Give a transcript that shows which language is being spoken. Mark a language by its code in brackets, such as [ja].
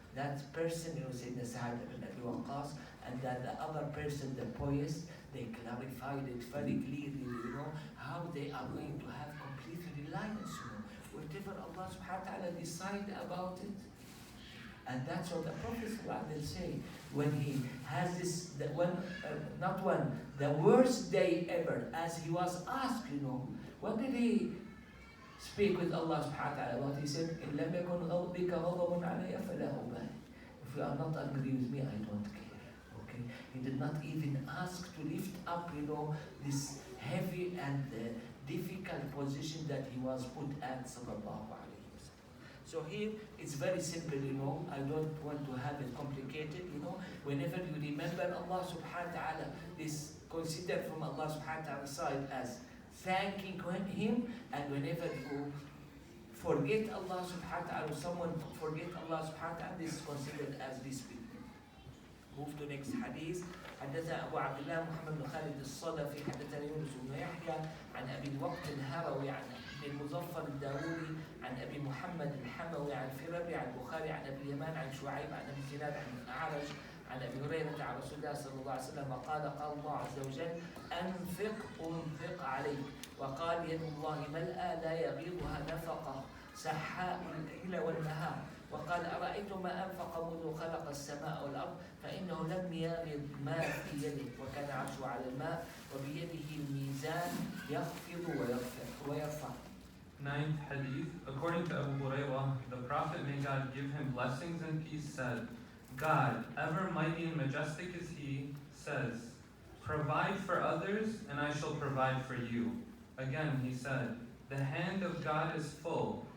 [en] That person, Sayyidina Sa'ad ibn Abi Waqqas, and that the other person, the poet, they clarified it very clearly, how they are going to have complete reliance, whatever Allah subhanahu wa ta'ala decide about it. And that's what the Prophet will say when he has this, the worst day ever, as he was asked, what did he speak with Allah subhanahu wa ta'ala about? He said, [ar] إِن لَمْ يَكُنْ بِكَ غَضَبٌ عَلَيَّ فَلَا أُبَالِي. [en] If you are not angry with me, I don't care. Okay? He did not even ask to lift up, this heavy and difficult position that he was put at, sallallahu alayhi. So here, it's very simple, I don't want to have it complicated, Whenever you remember Allah subhanahu wa ta'ala, this considered from Allah subhanahu wa ta'ala side as thanking Him, and whenever you forget Allah subhanahu wa ta'ala, someone forget Allah subhanahu wa ta'ala, this is considered as disbelief. Move to next hadith. [ar] حدثنا أبو عبد الله محمد بن خالد الصدفي حدثنا يونس بن يحيى عن أبي الوقت الهروي عن ابن المظفر الداوودي عن أبي محمد الحموي عن فربي عن البخاري عن أبي اليمان عن شعيب عن أبي زناد عن أعرج عن أبي هريرة عن رسول الله صلى الله عليه وسلم قال الله عز وجل أنفق عليك وقال يد الله ملأى لا يغيضها نفقة سحاء الليل والنهار وقال أرأيتم ما أنفق منذ خلق السماء والأرض فإنه لم يغض ما في يده وكان عرشه على الماء وبيده الميزان يخفض ويرفع. [en] Ninth hadith. According to Abu Hurairah, the Prophet, may God give him blessings and peace, said, God, ever mighty and majestic is He, says, provide for others and I shall provide for you. Again he said, the hand of God is full.